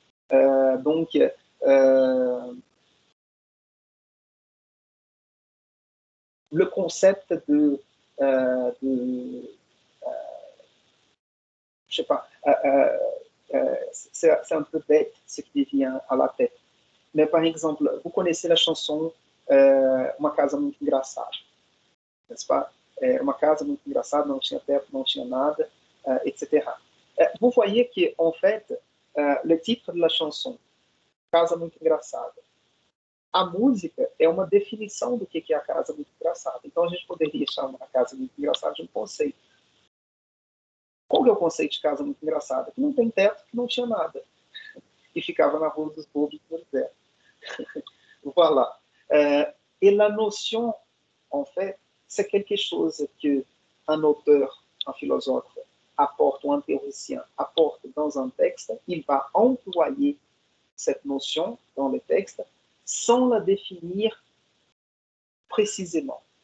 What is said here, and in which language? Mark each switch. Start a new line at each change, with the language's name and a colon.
French: Donc, le concept je sais pas, c'est un peu bête ce qui vient à la tête. Mais par exemple, vous connaissez la chanson Uma Casa Muito Engraçada, n'est-ce pas?
Portuguese: Uma casa muito engraçada, não tinha teto, não tinha nada, etc.
French: Vous voyez qu'en fait, le titre de la chanson,
Portuguese: Casa Muito Engraçada, a música é uma definição do que é a casa muito engraçada. Então a gente poderia chamar a casa muito engraçada de um conceito. Qual que é o conceito de casa muito engraçada? Que não tem teto, que não tinha nada. E ficava na Rua dos Bobos no deserto.
French: Voilà. Et la notion, en fait, c'est quelque chose qu'un auteur, un philosophe apporte, ou un théoricien apporte dans un texte. Il va employer cette notion dans le texte sans la définir précisément.